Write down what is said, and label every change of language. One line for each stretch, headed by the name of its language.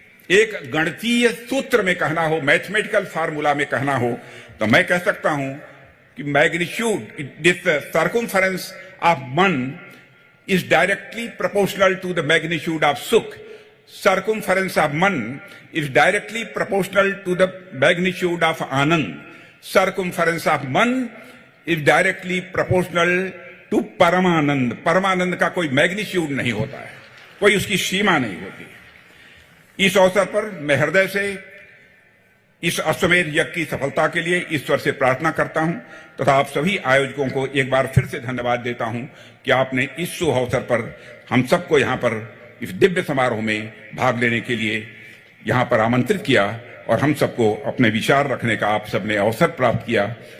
Hindi: एक गणितीय सूत्र में कहना हो, मैथमेटिकल फार्मूला में कहना हो, तो मैं कह सकता हूं कि
English: Magnitude, this circumference of man is directly proportional to the magnitude of Sukh. Circumference of Man is directly proportional to the magnitude of Anand. Circumference of Man is directly proportional to Paramanand.
Hindi: Paramanand का कोई magnitude नहीं होता है, कोई उसकी सीमा नहीं होती। इस अवसर पर मैं हृदय से इस अश्वमेध यज्ञ की सफलता के लिए ईश्वर से प्रार्थना करता हूं तथा आप सभी आयोजकों को एक बार फिर से धन्यवाद देता हूं कि आपने इस शुभ अवसर पर हम सबको यहां पर इस दिव्य समारोह में भाग लेने के लिए यहां पर आमंत्रित किया और हम सबको अपने विचार रखने का आप सबने अवसर प्राप्त किया।